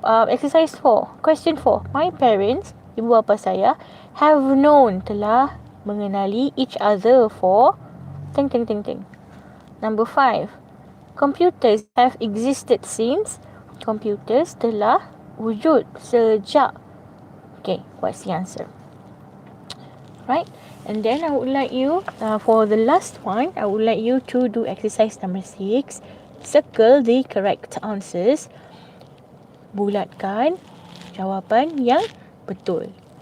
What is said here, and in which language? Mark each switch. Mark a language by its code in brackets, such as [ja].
[en] Exercise 4. Question 4. My parents, [ms] ibu bapa saya, [en] have known, [ms] telah mengenali [en] each other for ting. Number 5. Computers have existed since. [ms] Computers telah wujud sejak. [en] Okay, what's the answer? Right? And then I would like you, for the last one, I would like you to do exercise number 6. Circle the correct answers. [ms] Bulatkan jawapan yang betul.